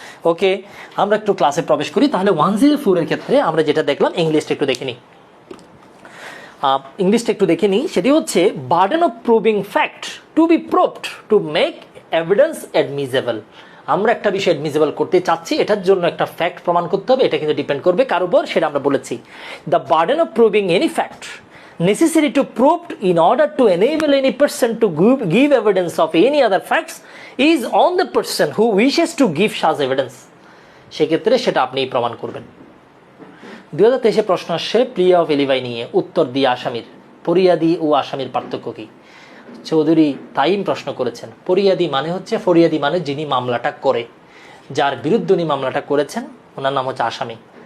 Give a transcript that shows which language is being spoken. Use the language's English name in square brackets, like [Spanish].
[Bangla] ওকে, আমরা একটু ক্লাসে প্রবেশ করি তাহলে। 104 এর ক্ষেত্রে আমরা যেটা দেখলাম, ইংলিশটা একটু দেখে নিই। ইংলিশটা একটু দেখে নিই, সেটি হচ্ছে [English] Burden of proving fact to be proved to make evidence admissible. [Bangla] আমরা একটা বিষয় অ্যাডমিসেবল করতে চাচ্ছি, এটার জন্য একটা ফ্যাক্ট প্রমাণ করতে হবে। এটা কিন্তু ডিপেন্ড করবে কার উপর, সেটা আমরা বলেছি। [English] The burden of proving any fact necessary to proved in order to enable any person to give evidence of any other facts is on the person who wishes to give such evidence. [Bangla] সেক্ষেত্রে সেটা আপনিই প্রমাণ করবেন। 2023 প্রশ্ন আসছে প্লি of এলিবাই নিয়ে, উত্তর দিয়ে আসামির। ফরিয়াদি ও আসামির পার্থক্য কি? চৌধুরী তাইম প্রশ্ন করেছেন। ফরিয়াদি মানে হচ্ছে, ফরিয়াদি মানে যিনি মামলাটা করে, যার বিরুদ্ধে উনি মামলাটা করেছেন, ওনার নাম হচ্ছে আসামি।